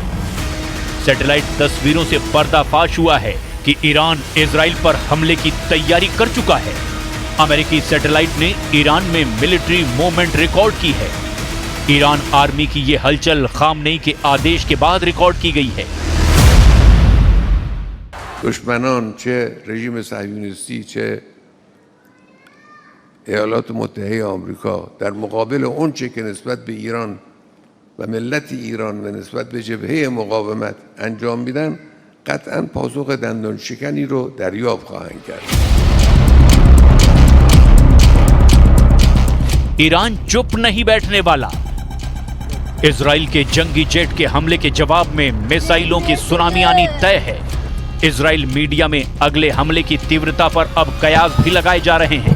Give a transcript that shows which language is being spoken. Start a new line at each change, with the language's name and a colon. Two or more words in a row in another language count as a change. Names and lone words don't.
Hindi: सैटेलाइट तस्वीरों से पर्दाफाश हुआ है कि ईरान इजराइल पर हमले की तैयारी कर चुका है। अमेरिकी सैटेलाइट ने ईरान में
English: military movement
Hindi: रिकॉर्ड की है। ईरान आर्मी की ये हलचल खामनेई के आदेश के बाद रिकॉर्ड की गई है।
Persian: دشمنان چه رژیم صهیونیستی چه ایالات متحده آمریکا در مقابل اونچه که نسبت به ایران و ملت ایران و نسبت به جبهه مقاومت انجام میدن قطعا پاسخ دندان شکنی رو دریافت خواهند کرد.
Hindi: ईरान चुप नहीं बैठने वाला। इजराइल के जंगी जेट के हमले के जवाब में मिसाइलों की सुनामी आनी तय है। इजराइल मीडिया में अगले हमले की तीव्रता पर अब कयास भी लगाए जा रहे हैं।